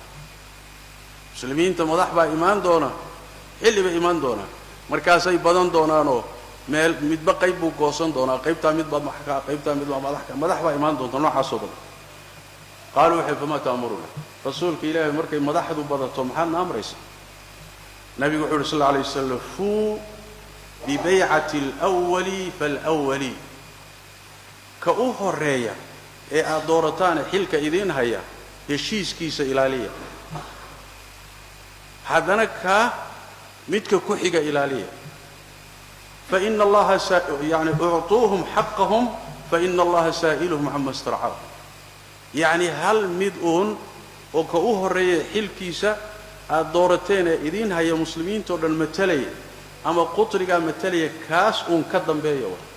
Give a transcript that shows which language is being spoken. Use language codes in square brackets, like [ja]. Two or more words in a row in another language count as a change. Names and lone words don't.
[so] muslimiinta madax baa imaan doona xilli baa imaan doona markaasay badan doonaanoo meel midba qayb buu goosan doonaa qaybta midba maxka qaybta midba madax baa imaan doonta noocaas oo badan qaalu waxay [ar] فما تأمرنا [so] rasuulka ilaahay markay madaxdu badato maxaan amraysa nabigu wuxuu [ar] صلى الله عليه وسلم فوا ببيعة الأول فالأول [so] ka u horeeya ee aad doorataan xilka idin haya heshiiskiisa ilaaliya hadana ka midka ku xiga ilaaliya [ar] فإن الله يعني أعطوهم حقهم فإن الله سائلهم عما استرعوا [so] yani hal midun oo ka u horeeya xilkiisa aad doorateen idin haya muslimiinta oo dhan matalay ama qutriga matalay kaas uun ka dambeeyo